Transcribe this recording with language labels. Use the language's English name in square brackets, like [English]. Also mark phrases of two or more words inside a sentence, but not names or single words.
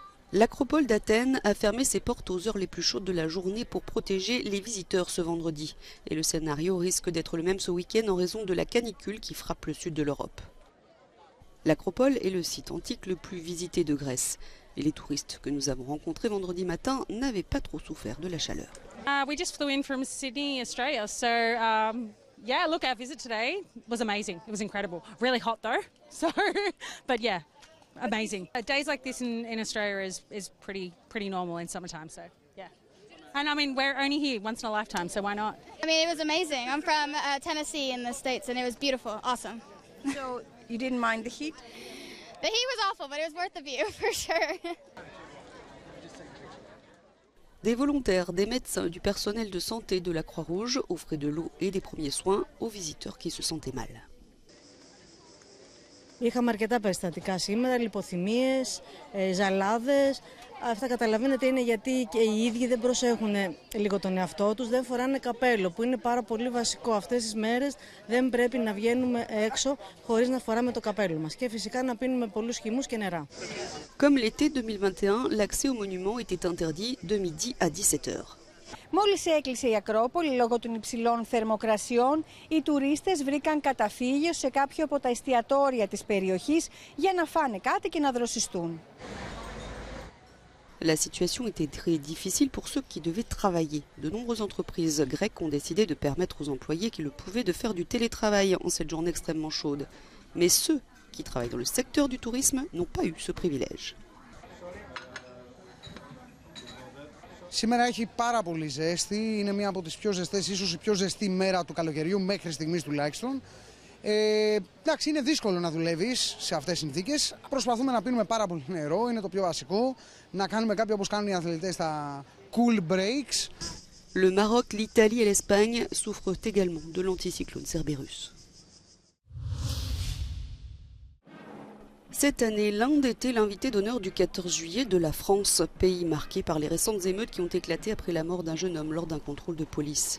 [French] L'acropole d'Athènes a fermé ses portes aux heures les plus chaudes de la journée pour protéger les visiteurs ce vendredi. Et le scénario risque d'être le même ce week-end en raison de la canicule qui frappe le sud de l'Europe. L'acropole est le site antique le plus visité de Grèce. Et les touristes que nous avons rencontrés vendredi matin n'avaient pas trop souffert de la chaleur. [English] We just flew in from Sydney, Australia. So, yeah, look, our visit today was amazing. It was incredible. Really hot though. So, but yeah. Amazing. Days like this in Australia is pretty normal in summertime, so yeah. And I mean, we're only here once in a lifetime, so why not? I mean, it was amazing. I'm from Tennessee in the States, and it was beautiful, awesome. So you didn't mind the heat? The heat was awful, but it was worth the view, for sure. [French] Des volontaires, des médecins, du personnel de santé de la Croix-Rouge offraient de l'eau et des premiers soins aux visiteurs qui se sentaient mal. [Greek] Είχαμε αρκετά περιστατικά σήμερα, λιποθυμίες, ζαλάδες. Αυτά καταλαβαίνετε είναι γιατί και οι ίδιοι δεν προσέχουν λίγο τον εαυτό τους, δεν φοράνε καπέλο που είναι πάρα πολύ βασικό. Αυτές τις μέρες δεν πρέπει να βγαίνουμε έξω χωρίς να φοράμε το καπέλο μας και φυσικά να πίνουμε πολλούς χυμούς και νερά. [French] Comme l'été 2021, l'accès au monument était interdit de midi à 17h. [Greek] Μόλις έκλεισε η Ακρόπολη λόγω των υψηλών θερμοκρασιών, οι τουρίστες βρήκαν καταφύγιο σε κάποιο από τα εστιατόρια της περιοχής για να φάνε κάτι και να δροσιστούν. [French] La situation était très difficile pour ceux qui devaient travailler. De nombreuses entreprises grecques ont décidé de permettre aux employés qui le pouvaient de faire du télétravail en cette journée extrêmement chaude. Mais ceux qui travaillent dans le secteur du tourisme n'ont pas eu ce privilège. [Greek] Σήμερα έχει πάρα πολύ ζέστη, είναι μία από τις πιο ζεστές, ίσως η πιο ζεστή μέρα του καλοκαιριού μέχρι στιγμής τουλάχιστον. Εντάξει, είναι δύσκολο να δουλεύεις σε αυτές τις συνθήκες. Προσπαθούμε να πίνουμε πάρα πολύ νερό, είναι το πιο βασικό. Να κάνουμε κάποια όπως κάνουν οι αθλητές τα [English] cool breaks. [French] Le Maroc, l'Italie et l'Espagne souffrent également de l'anticyclone Cerberus. Cette année, l'Inde était l'invité d'honneur du 14 juillet de la France, pays marqué par les récentes émeutes qui ont éclaté après la mort d'un jeune homme lors d'un contrôle de police.